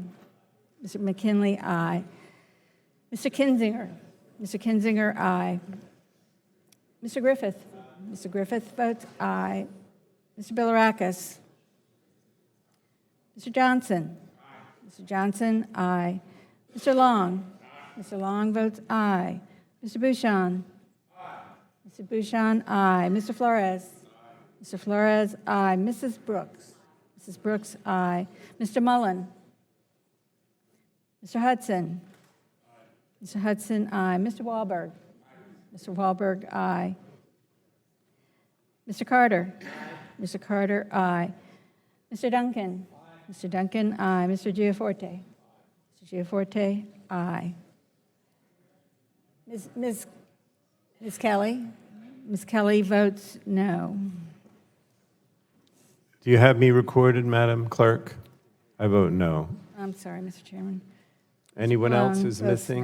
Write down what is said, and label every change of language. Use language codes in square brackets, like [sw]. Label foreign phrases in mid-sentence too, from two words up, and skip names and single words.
[en] Mr. McKinley, aye. Mr. Kinzinger. Mr. Kinzinger, aye. Mr. Griffith. Mr. Griffith votes aye. Mr. Bilirakis. Mr. Johnson. Mr. Johnson, aye. Mr. Long. Mr. Long votes aye. Mr. Bouchon. Mr. Bouchon, aye. Mr. Flores. Mr. Flores, aye. Mrs. Brooks. Mrs. Brooks, aye. Mr. Mullen. Mr. Hudson. Mr. Hudson, aye. Mr. Wahlberg. Mr. Wahlberg, aye. Mr. Carter. Mr. Carter, aye. Mr. Duncan. Mr. Duncan, aye. Mr. Giaforte. Mr. Giaforte, aye. Ms. Kelly. Ms. Kelly votes no. Do you have me recorded, Madam Clerk? I vote no. I'm sorry, Mr. Chairman. Anyone else who's votes missing?